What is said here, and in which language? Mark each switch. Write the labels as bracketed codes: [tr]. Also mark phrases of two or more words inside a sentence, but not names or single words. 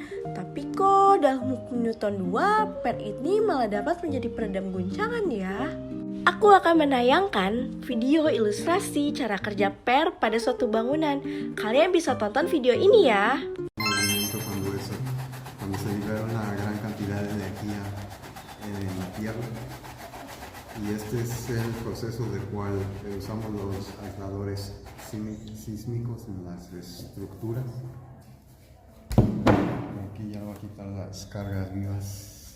[id] Tapi kok dalam hukum Newton 2 PER ini malah dapat menjadi peredam guncangan ya. Aku akan menayangkan video ilustrasi cara kerja PER pada suatu bangunan. Kalian bisa tonton video ini ya. [es] Cuando se libera una gran cantidad de energía en la Tierra, y este es el proceso del cual usamos los aisladores sísmicos en las estructuras. Aquí ya voy a quitar las cargas vivas.